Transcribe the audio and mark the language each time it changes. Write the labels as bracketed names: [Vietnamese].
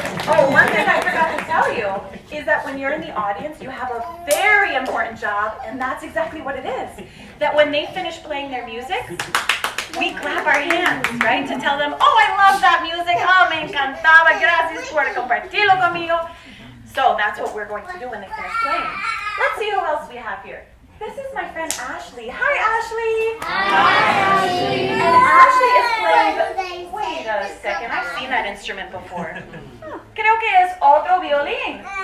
[English] One thing I forgot to tell you is that when you're in the audience, you have a very important job, and that's exactly what it is. That when they finish playing their music, we clap our hands, right? To tell them, oh, I love that music. [Spanish] Oh, me encantaba. Gracias por compartirlo conmigo. [English] So that's what we're going to do when they finish playing. Let's see who else we have here. This is my friend Ashley. Hi, Ashley. Hi, Ashley. And Ashley is playing. Wait a second. I've seen that instrument before. [Spanish] Creo que es otro violín.